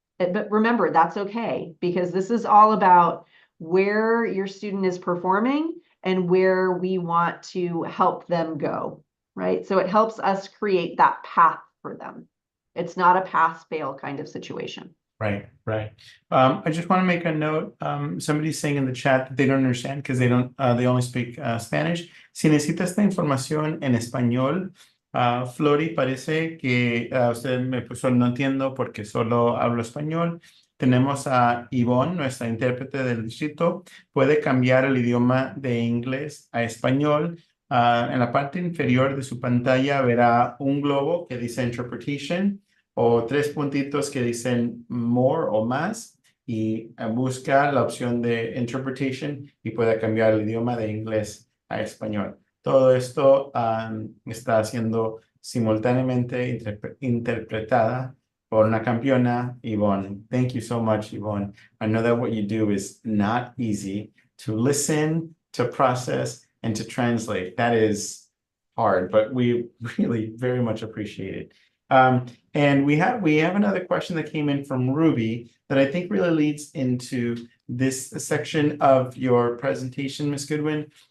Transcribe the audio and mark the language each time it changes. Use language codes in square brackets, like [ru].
[en] But remember, that's okay, because this is all about where your student is performing and where we want to help them go, right? So it helps us create that path for them. It's not a pass-fail kind of situation. Right, right. I just want to make a note. Somebody's saying in the chat that they don't understand because they only speak Spanish. [es] Si necesita esta información en español, Flori, parece que usted me puso no entiendo porque solo hablo español. Tenemos a Yvonne, nuestra intérprete del distrito. Puede cambiar el idioma de inglés a español. En la parte inferior de su pantalla verá un globo que dice Interpretation, o 3 puntitos que dicen more o más, y busca la opción de Interpretation y puede cambiar el idioma de inglés a español. Todo esto está siendo simultáneamente interpretada por una campeona, Yvonne. [en] Thank you so much, Yvonne. I know that what you do is not easy to listen, to process, and to translate. That is hard, but we really very much appreciate it. And we have another question that came in from Ruby that I think really leads into this section of your presentation, Ms. Goodwin.